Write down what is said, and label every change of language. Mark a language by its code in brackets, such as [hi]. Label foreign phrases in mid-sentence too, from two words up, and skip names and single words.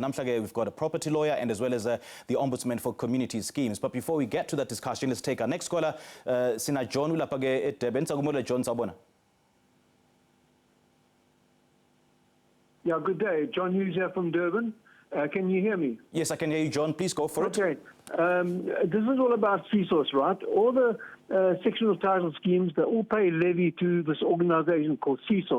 [zu] Namhla ke [en] we've got a property lawyer and as well as the Ombudsman for community schemes. But before we get to that discussion, let's take our next caller. [zu] Sina John ulapha ke eDurban. Sakumole John, sawubona. [en] Yeah, good day. John Hughes here from Durban. Can you hear me? Yes, I can hear you, John. Please go for it. Okay. This is all about CSOS, right? All the sectional title schemes, they all pay levy to this organization called CSOS.